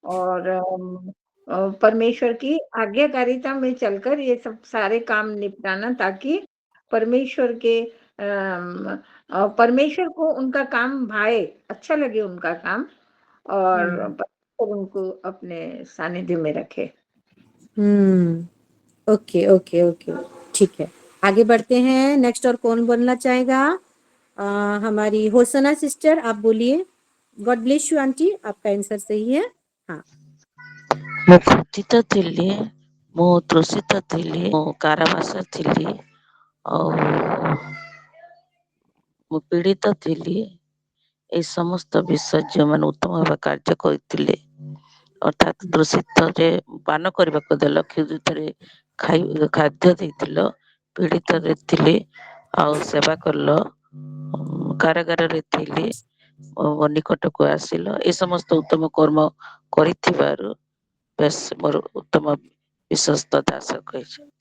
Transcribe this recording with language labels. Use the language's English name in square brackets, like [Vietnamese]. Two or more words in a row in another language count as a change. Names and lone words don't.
[Hindi] और परमेश्वर की आज्ञाकारिता में चलकर ये सब सारे काम निपटाना, ताकि परमेश्वर के परमेश्वर को उनका काम भाए, अच्छा लगे उनका काम, और परमेश्वर उनको अपने सानिध्य में रखे। [English] okay okay okay, [Hindi] ठीक है, आगे बढ़ते हैं। नेक्स्ट और कौन बोलना चाहेगा? हमारी होसना सिस्टर, आप बोलिए। [English] God bless you aunty, [Hindi] आपका आंसर सही है। हाँ। [Odia] ମୁଁ କ୍ରୋଧିତ ଥିଲି, ମୁଁ ତୃଷିତ ଥିଲି, ମୁଁ କାରାବାସ ଥିଲି, ଆଉ ମୁଁ ପୀଡ଼ିତ ଥିଲି। এই ସମସ୍ତ ବିଷୟ ଯେଉଁମାନେ ଉତ୍ତମ ଭାବେ କାର୍ଯ୍ୟ କରିଥିଲେ, ଅର୍ଥାତ୍ ତୃଷିତରେ ପାନ କରିବାକୁ ଦେଲ, କ୍ଷୁଧିତରେ ଖାଦ୍ୟ ଦେଇଥିଲ, ପୀଡ଼ିତରେ ଥିଲି ଆଉ ସେବା କଲ, କାରାଗାରରେ ଥିଲି, ମୋ ନିକଟକୁ ଆସିଲ, ଏ ସମସ୍ତ ଉତ୍ତମ କର୍ମ କରିଥିବାରୁ ବେଶ ମୋର ଉତ୍ତମ ବିଶ୍ୱସ୍ତ ଦାସ କହିଛନ୍ତି।